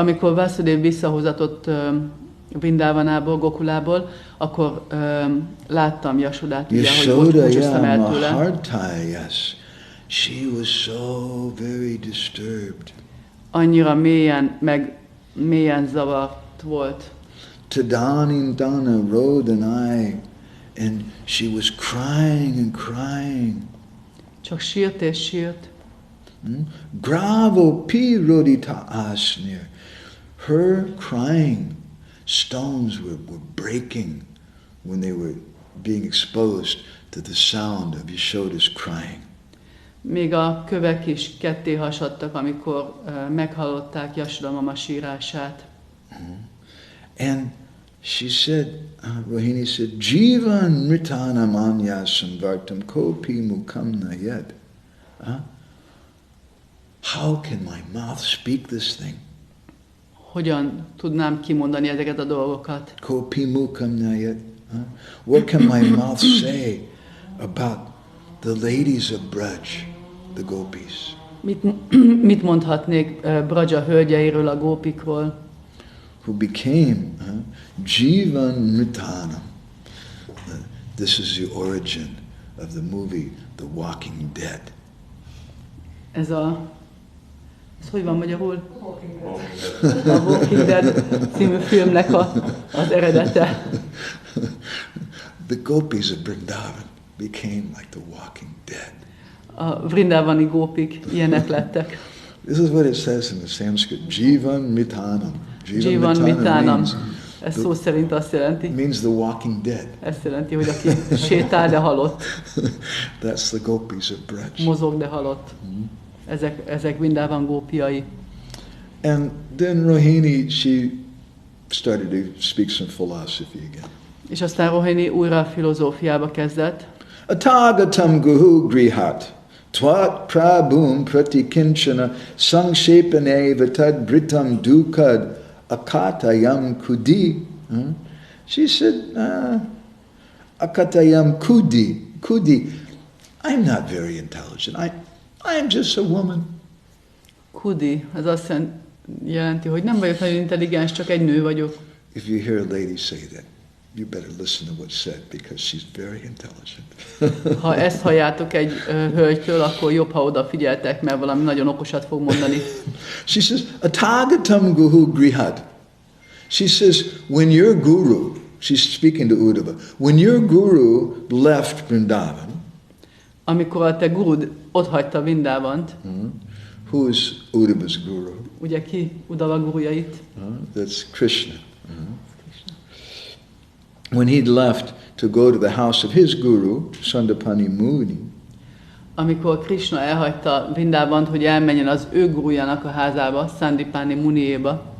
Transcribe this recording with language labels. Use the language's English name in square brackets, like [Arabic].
[Hungarian] Amikor Vasudeva visszahozatott Vrindavanából, Gokulából, akkor láttam Yashodát, ugye, hogy búcsúztam el tőle. Mahartai, yes. [English] She was so very disturbed. [Hungarian] Annyira mélyen zavart volt. [Sanskrit] Tadanindana Rodanai, [English] and she was crying and crying. [Hungarian] Csak sírt és sírt. [Sanskrit] Gravo pi rodita asnir. [English] Her crying, stones were breaking when they were being exposed to the sound of Yashoda's crying. [Hungarian] Még a kövek is ketté hasadtak, amikor meghallották Yashoda mama sírását. [English] And she said, Rohini said, [Sanskrit] Jivan mritanam anyasam vartam kopi mukamna yet. [English] How can my mouth speak this thing? [Hungarian] Hogyan tudnám kimondani ezeket a dolgokat? [Sanskrit] Kopi mukamna yet. [English] What can my mouth say about the ladies of Braj, the gopis? [Hungarian] Mit mondhatnék Braja hölgyeiről, a gópikról? [English] Who became Jivan Mritanam. This is the origin of the movie The Walking Dead. [Hungarian] Ez hogy van magyarul? A Walking Dead című filmnek az eredete. [English] The gopis of Vrindavan became like the Walking Dead. [Hungarian] A vrindavani gópik ilyenek lettek. [English] This is what it says in the Sanskrit. [Sanskrit] Jivan Mitanam. Jivan Mitanam. [Hungarian] Ez szó szerint azt jelenti. [English] Means the walking dead. [Hungarian] Ezt jelenti, hogy aki sétál, de halott. [English] That's the gopis of Braj. [Hungarian] Mozog, de halott. Ezek Vrindavan gópiai. [English] And then Rohini, she started to speak some philosophy again. [Hungarian] És aztán Rohini újra a filozófiába kezdett. [Sanskrit] Atagatam guhu grihat. Twat prabhum pratikinchana sangshepaneva vatad britam dukad akatayam kudi. [English] She said, [Sanskrit] akatayam kudi. [English] I'm not very intelligent. I'm just a woman. [Hungarian] Kudi, az azt jelenti, hogy nem vagyok nagyon intelligens, csak egy nő vagyok. [English] If you hear a lady say that, you better listen to what's said because she's very intelligent. [Hungarian] Ha ezt halljátok egy hölgytől, akkor jobb, ha odafigyeltek, mert valami nagyon okosat fog mondani. [English] She says, [Sanskrit] Atagatam guhu grihad. [English] She says, when your guru, she's speaking to Uddhava, when your guru left Vrindavan, [Hungarian] amikor a te gurud otthagyta Vrindavant, [English] who is Uddhava's guru? [Hungarian] Ugye ki Uddhava gurujait? [English] That's Krishna. When he'd left to go to the house of his guru, Sandapani Muni, [Hungarian] amikor Krishna elhagyta Vrindavant, hogy elmenjen az ő gurujának a házába, Sandipani Muniéba,